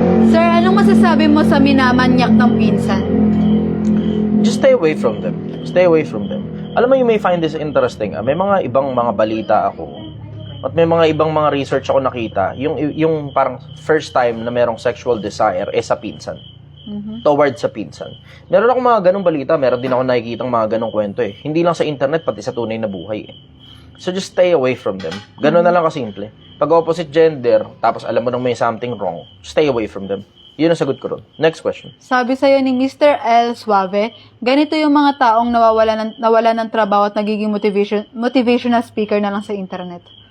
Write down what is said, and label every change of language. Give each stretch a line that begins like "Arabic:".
Filipino: Sir, anong masasabi mo sa minamanyak ng pinsan?
English: Just stay away from them. Stay away from them.
Filipino: Alam mo,
English: you may find this interesting.
Filipino: May mga ibang mga balita ako at may mga ibang mga research ako nakita. Yung parang first time na merong sexual desire sa pinsan. Towards sa pinsan. Meron ako mga ganong balita. Meron din ako nakikitang mga ganong kwento Hindi lang sa internet, pati sa tunay na buhay
English: So just stay away from them.
Filipino: Ganon na lang kasimple.
English: Pag opposite gender,
Filipino: tapos alam mo nang may
English: something wrong, stay away from them.
Filipino: Yun ang sagot ko ron. Next question. Sabi sa'yo ni Mr. L. Suave, ganito yung mga taong nawala ng trabaho at nagiging motivational speaker na lang sa internet.